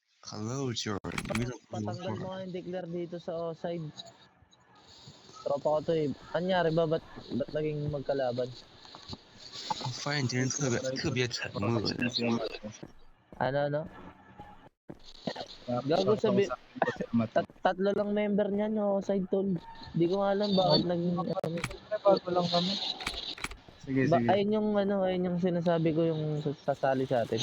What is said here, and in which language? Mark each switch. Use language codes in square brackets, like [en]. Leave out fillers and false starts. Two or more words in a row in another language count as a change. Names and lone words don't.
[en] Hello, Jordan. You don't [tl] Patanggal mo [en] know. [tl] nga yung declare dito sa side. Tropa ko to eh. Anyari ba? Ba't naging magkalaban? [zh] 我发现敌人特别沉默的。 [tl] Ano? Gago sabi, tatlo lang member niyan yung side tol. Di ko alam bakit naging Bago lang kami. Sige, sige. ayun yung sinasabi ko yung sasali sa atin.